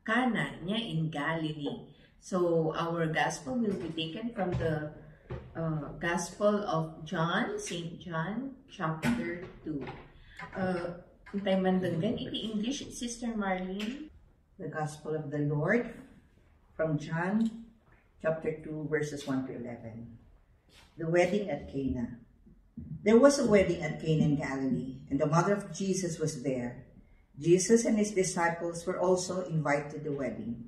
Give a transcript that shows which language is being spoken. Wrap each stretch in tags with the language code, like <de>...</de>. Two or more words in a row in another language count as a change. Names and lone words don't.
<en>Cana niya in Galilee. So our gospel will be taken from the Gospel of John, St. John, chapter 2.</en> <ilo>Tayo mandanggan, iti English, Sister Marlene.</ilo> <en>The Gospel of the Lord from John, chapter 2, verses 1 to 11. The wedding at Cana. There was a wedding at Cana in Galilee, and the mother of Jesus was there. Jesus and his disciples were also invited to the wedding.</en>